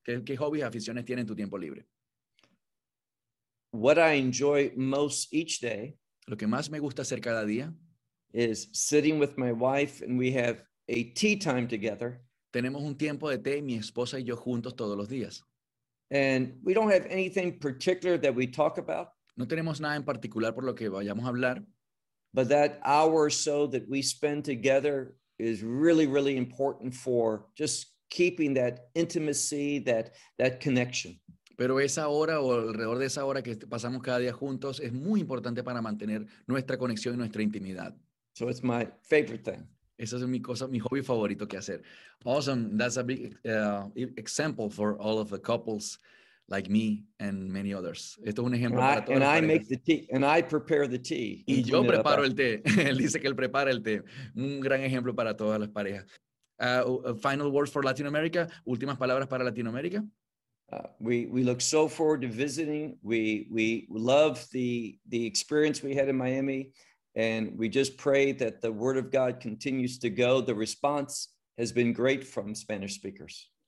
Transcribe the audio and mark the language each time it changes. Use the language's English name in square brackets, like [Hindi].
[Spanish] ¿Qué hobbies o aficiones tienes en tu tiempo libre? [English] What I enjoy most each day, [Spanish] lo que más me gusta hacer cada día, [English] is sitting with my wife and we have a tea time together. [Spanish] Tenemos un tiempo de té, mi esposa y yo juntos todos los días. [English] And we don't have anything particular that we talk about. [Spanish] No tenemos nada en particular por lo que vayamos a hablar. [English] But that hour or so that we spend together is really, really important for just keeping that intimacy, that connection. [Spanish] Pero esa hora o alrededor de esa hora que pasamos cada día juntos es muy importante para mantener nuestra conexión y nuestra intimidad. [English] So it's my favorite thing. [Spanish] Esa es mi cosa, mi hobby favorito que hacer. [English] Awesome. That's a big example for all of the couples like me and many others. [Spanish] Esto es un ejemplo para todas las parejas. [English] And I make the tea. And I prepare the tea. [Spanish] Y yo preparo el té. Él dice que él prepara el té. Un gran ejemplo para todas las parejas. [English] Final words for Latin America. [Spanish] Últimas palabras para Latinoamérica. [English] We look so forward to visiting. We love the experience we had in Miami. And we just pray that the word of God continues to go. The response has been great from Spanish speakers.